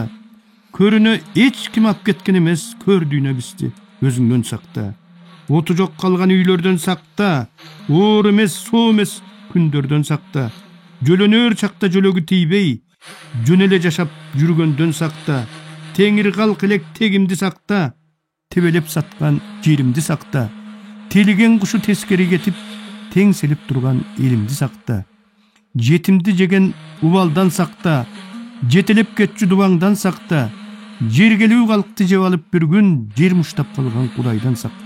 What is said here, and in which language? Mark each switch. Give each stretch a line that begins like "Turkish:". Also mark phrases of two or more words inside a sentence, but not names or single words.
Kyrgyz: Көрүнө эч ким ап кеткен эмес, көр дүйнө бизди өзүңдөн сакта. Оту жок калган үйлөрдөн сакта. Оор эмес, соо эмес күндөрдөн сакта. Жөлөнөр чакта жөлөгү тийбей, жөн эле жашап жүргөндөн сакта. Теңир калк элек тегимди сакта.
Kazakh: тебелеп сатқан жерімді сақта, телеген құшы тескері кетіп, теңселіп тұрған елімді сақта. Жетімді жеген убалдан сақта, жетелеп кетші дұбаңдан сақта, жергелеу қалықты жеп алып бір күн жер мұштап қалған құдайдан сақта.